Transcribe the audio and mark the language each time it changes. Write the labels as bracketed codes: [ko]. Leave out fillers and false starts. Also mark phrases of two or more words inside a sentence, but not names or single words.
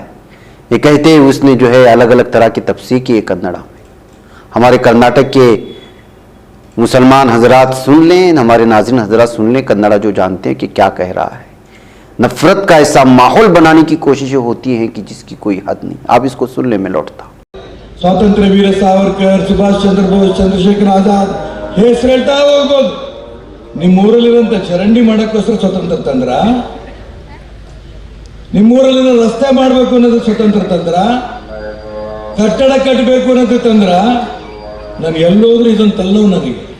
[ur] یہ کہتے ہیں اس نے جو ہے الگ الگ طرح کی تفسیر کی ہے کنڑا میں۔ ہمارے کرناٹک کے مسلمان حضرات سن لیں، ہمارے ناظرین حضرات سن لیں، کنڑا جو جانتے ہیں کہ کیا کہہ رہا ہے۔ نفرت کا ایسا ماحول بنانے کی کوششیں ہوتی ہیں کہ جس کی کوئی حد نہیں۔ آپ اس کو سن لیں، میں لوٹتا ہوں۔ [kn] ಸ್ವಾತಂತ್ರ್ಯ ವೀರ ಸಾವರ್ಕರ್, ಸುಭಾಷ್ ಚಂದ್ರ ಬೋಸ್, ಚಂದ್ರಶೇಖರ್ ಆಜಾದ್ ಹೆಸರು ಹೇಳ್ತಾ ಹೋಗ್ಬೋದು। ನಿಮ್ಮೂರಲ್ಲಿರೋಂಥ ಚರಂಡಿ ಮಾಡೋಕ್ಕೋಸ್ಕರ ಸ್ವತಂತ್ರ ತಂದ್ರ, ನಿಮ್ಮೂರಲ್ಲಿರೋ ರಸ್ತೆ ಮಾಡಬೇಕು ಅನ್ನೋದು ಸ್ವತಂತ್ರ ತಂದ್ರ, ಕಟ್ಟಡ ಕಟ್ಟಬೇಕು ಅನ್ನೋದು ತಂದ್ರ, ನಾನು ಎಲ್ಲೋದ್ರೂ ಇದೊಂದು ತಲ್ಲವು ನನಗೆ।